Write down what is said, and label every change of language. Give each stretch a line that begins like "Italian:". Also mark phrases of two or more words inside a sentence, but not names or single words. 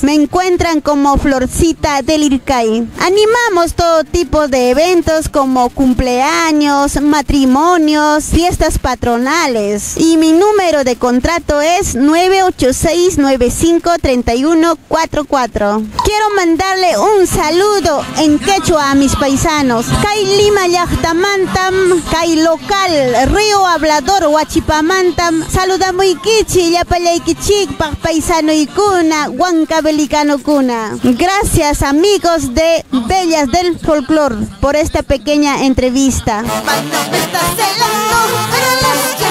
Spanish: Me encuentran como Florcita del Ircay. Animamos todo tipo de eventos como cumpleaños, matrimonios, fiestas patronales. Y mi número de contrato es 986-95-3144. Quiero mandarle un saludo en quechua a mis paisanos.
Quechua: Kay Lima llaqtamantam, kay local Río Hablador Huachipamantam, saludamuykichi llapallaykichikpaq paisanoykuna, huancavelicanokuna.
Spanish: Gracias, amigos de Bellas del Folclor, por esta pequeña entrevista. Mano, me está celando, pero las